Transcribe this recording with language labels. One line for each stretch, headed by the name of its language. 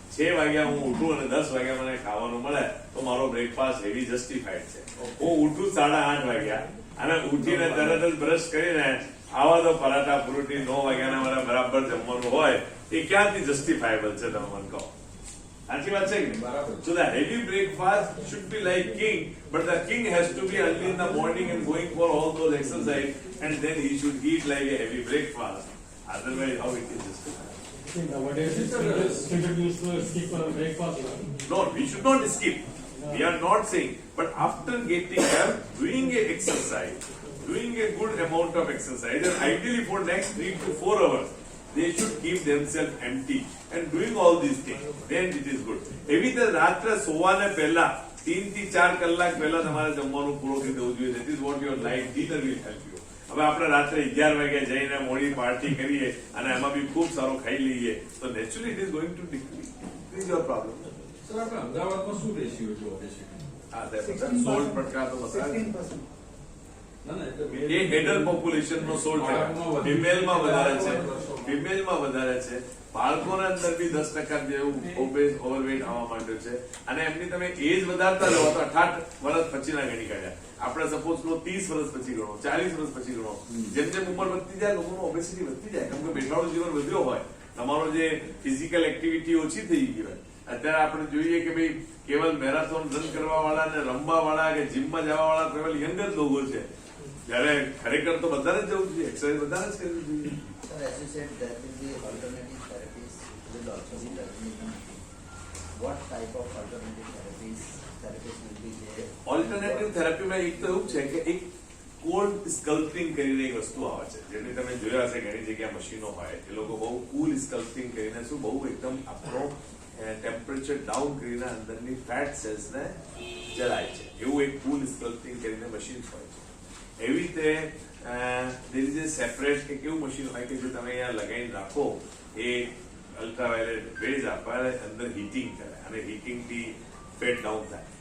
Gujarati: 6 વાગ્યા હું ઉઠું અને 10 વાગ્યા મને ખાવાનું મળે તો મારો બ્રેકફાસ્ટ હેવી જસ્ટિફાઈડ છે. હું ઉઠું 8:30 વાગ્યા અને ઉઠીને તરત જ બ્રશ કરીને આવા તો પરાઠા ફ્રૂટી 9 વાગ્યાના મારે બરાબર જમવાનું હોય, એ ક્યાંથી જસ્ટિફાયેબલ છે? તમે મને કહો. સાચી વાત છે કે બરાબર.
English: So the heavy breakfast should be like king, but the king has to be early in the morning and going for all those exercise, and then he should eat like a heavy breakfast. Otherwise, how it is justified? Nowadays, people used to skip breakfast. No, we should not skip. We are not saying, but after getting up, doing a exercise, doing a good amount of exercise, and ideally for next 3 to 4 hours, they should keep themselves empty and doing all these things. Then it is good.
Gujarati: એવી રીતે રાત્રે સોવાને પહેલા 3 થી 4 કલાક પહેલા તમારે જમવાનું પૂરું કરી દેવું જોઈએ.
English: That is what your night dinner will help you.
Gujarati: હવે આપણે રાત્રે 11 વાગે જઈને મોડી પાર્ટી કરીએ અને એમાં બી ખૂબ સારો ખાઈ લઈએ તો
English: Naturally it is going to decrease your problem.
Gujarati: Sir, આપણે અમદાવાદમાં શું રેશિયો છે ઓબેસિટી? હા, તે 16 ટકા તો બતાવે. 16%. ના, ના, એટલે એ એડલ્ટ પોપ્યુલેશન નો 16%. ફિમેલમાં વધારે છે. ફિમેલમાં વધારે છે. બાળકોના અંદર બી 10% જેવું ઓબેસ ઓવરવેટ આવવા માંડ્યો છે. અને એમની તમે એજ વધારતા જાઓ તો 18 વર્ષ પછીના ગણી કાઢ્યા. આપણે સપોઝ લો 30 વર્ષ પછી ગણો, 40 વર્ષ પછી ગણો. જેમ જેમ ઉંમર વધતી જાય લોકોનું ઓબેસિટી વધતી જાય. કેમ કે બેઠાડું જીવન વધ્યો હોય, તમારો જે ફિઝિકલ એક્ટિવિટી ઓછી થઈ ગઈ હોય. અત્યારે આપણે જોઈએ કે ભાઈ કેવલ મેરેથોન રન કરવા વાળા ને રમવા વાળા કે જીમમાં જવા વાળા કેવલ યંગ જ લોકો છે. જ્યારે ખરેખર તો બધાને જ જવું જોઈએ, એક્સરસાઇઝ બધાને જ કરવી જોઈએ.
English: Sir, as you said, there will be alternative therapies will also be developing. What type of alternative therapies will be there?
Gujarati: Alternative થેરાપીમાં એક તો એવું છે કે એક કોલ્ડ સ્કલ્પટિંગ કરીને એક વસ્તુ આવે છે, જેની તમે જોયા હશે ઘણી જગ્યાએ મશીનો હોય. એ લોકો બહુ કુલ સ્કલ્પટિંગ કરીને શું બહુ એકદમ આપણો ટેમ્પરેચર ડાઉન કરીને અંદરની ફેટ સેલ્સને જલાય છે. એવું એક કુલ સ્કલ્પટિંગ કરીને મશીન હોય છે. એવી રીતે
English: there is a
Gujarati: સેપરેટ કે કેવું મશીન હોય કે જે તમે અહીંયા લગાવીને રાખો, એ અલ્ટ્રાવાયોલેટ રેઝ આપે અંદર હીટિંગ કરે અને હીટિંગથી ફેટ ડાઉન થાય.